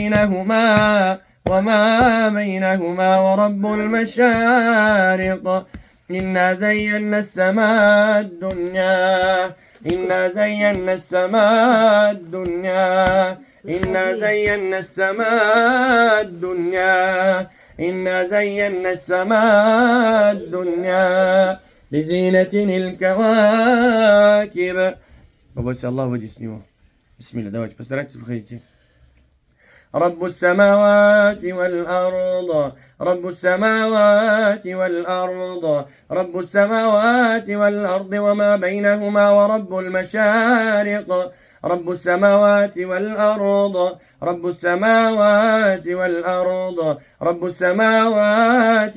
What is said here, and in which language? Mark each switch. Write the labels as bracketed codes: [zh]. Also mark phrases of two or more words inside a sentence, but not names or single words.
[ar] بينهما ورب المشارق إنا زينا السماء الدنيا إنا زينا السماء الدنيا إنا زينا السماء الدنيا إنا زينا السماء الدنيا بزينة الكواكب. [ru] Побойся Аллах, выйди с него. Бисмилля, давайте, постарайтесь, выходите. [ar] رب السماوات والأرض رب السماوات والأرض رب السماوات والأرض وما بينهما ورب المشارق رب السماوات والأرض رب السماوات والأرض رب السماوات